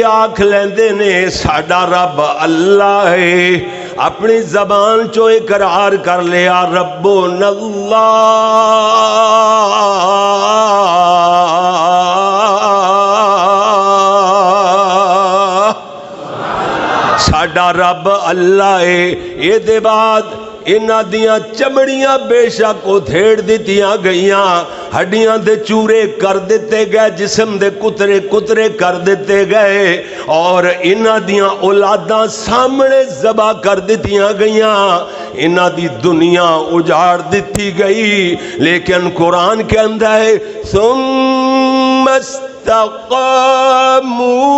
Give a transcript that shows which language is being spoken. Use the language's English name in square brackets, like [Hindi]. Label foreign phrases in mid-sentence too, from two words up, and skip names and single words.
[Punjabi] آکھ لیندے نے ساڈا رب اللہ ہے، اپنی زبان چو اقرار کر لیا [Arabic] ربنا اللہ، [Punjabi] ساڈا رب اللہ ہے۔ یہ دے بعد انہاں دیاں چمڑیاں بے شک ادھیڑ دتیاں گئیاں، ہڈیاں دے چورے کر دیتے گئے، جسم دے کترے کترے کر دیتے گئے، اور انہاں دیاں اولاداں سامنے ذبح کر دیتیاں گئیاں، انہاں دی دنیا اجاڑ دیتی گئی۔ [Urdu] لیکن قرآن کے اندر ہے [Arabic] ثم استقاموا